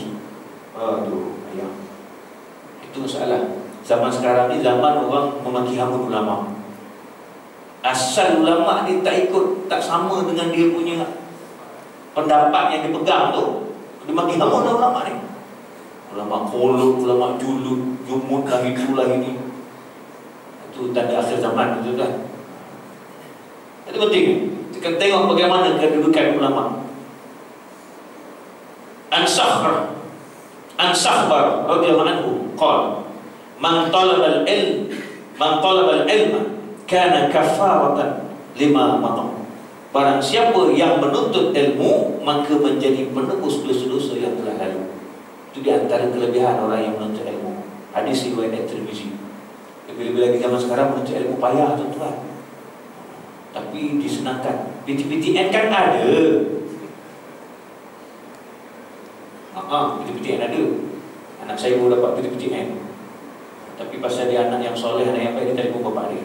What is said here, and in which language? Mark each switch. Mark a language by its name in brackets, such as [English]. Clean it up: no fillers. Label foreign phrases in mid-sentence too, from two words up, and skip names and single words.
[Malay] Aduh, ayah. Itu masalah. Zaman sekarang ni zaman orang memaki hamun ulama. Asal ulama ni tak ikut, tak sama dengan dia punya pendapat yang dia pegang tu, dia maki hamun ulama ni. Ulama kolot, ulama julud, jumud lah itu lah ini. Itu tanda akhir zaman, betul kan? Itu penting. Kita tengok bagaimana kedudukan ulama. [Arabic] عن سخبر رضي الله عنه قال من طلب العلم كان كفارة لما مضى. [Malay] Barang siapa yang menuntut ilmu maka menjadi penebus dosa-dosa yang telah lalu. Itu di antara kelebihan orang yang menuntut ilmu. Hadis riwayat Tirmizi. Bila-bila lagi zaman sekarang menuntut ilmu payah tuan-tuan. Tapi disenangkan. PTN kan ada. PTN ada. Anak saya baru dapat PTN. Tapi pasal dia anak yang soleh, anak yang baik, dia telefon bapak dia.